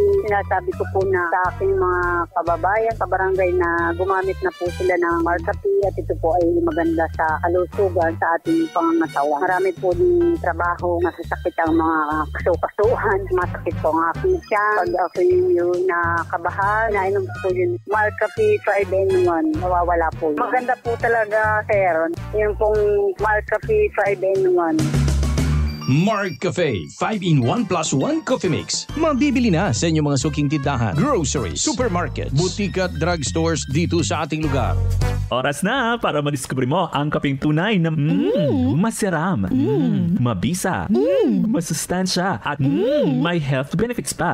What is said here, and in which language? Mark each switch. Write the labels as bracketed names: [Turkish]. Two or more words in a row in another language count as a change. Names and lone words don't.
[Filipino] Sinasabi ko po na sa aking mga kababayan sa barangay na gumamit na po sila ng McCafe at ito po ay maganda sa kalusugan sa ating pangangatawan. Marami po din trabaho, masasakit ang mga kaso-kasuhan, masakit po ang aking tiyan. Pag ako yung nakabahan, nainom po yung McCafe 5-in-1, nawawala po. Maganda po talaga, sir. Yung pong McCafe 5-in-1. McCafe 5-in-1 plus 1 coffee mix. Mabibili na sa inyong mga suking tindahan, groceries, supermarkets, butika at drugstores dito sa ating lugar. Oras na para madiskubre mo ang kapeng tunay na masiram, mabisa, masustansya at may [English] health benefits [Filipino] pa.